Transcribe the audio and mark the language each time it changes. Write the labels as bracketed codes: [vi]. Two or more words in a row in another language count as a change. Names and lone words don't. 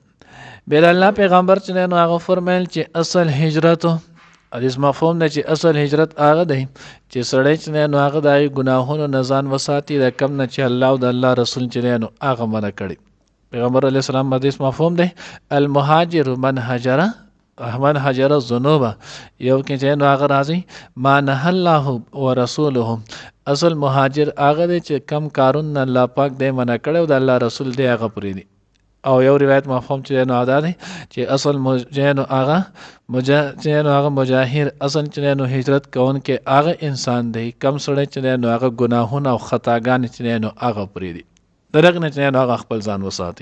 [ps] بیا د الله پیغمبر چې دی نو هغه فرمیل چې اصل هجرتو حدیث مفهوم دی چې اصل هجرت هغه دی چې سړی چې دی نو هغه د هغې ګناهونو نه ځان وساتي، د کم نه چې الله او د الله رسول چې دی نو هغه منع کړي. پیغمبر [ar] علیه السلام [ps] حدیث مفهوم دی [ar] المهاجر من هجر الذنوب، [ps] یو کې چې نو هغه راځي [ar] ما نهى الله ورسوله، [ps] اصل مهاجر هغه دی چې کم کارونه الله پاک دی منع کړی او د الله رسول دی هغه پرېږدي. او یو روایت مفهوم چې نو ادا دی چې اصل هغه مجاهر اصل چې نو هجرت کوونکی هغه انسان دی کم سړی چې نو هغه ګناهونه او خطاګانې چې نو هغه پرېږدي، د دغه نه چې نو هغه خپل ځان وساتي.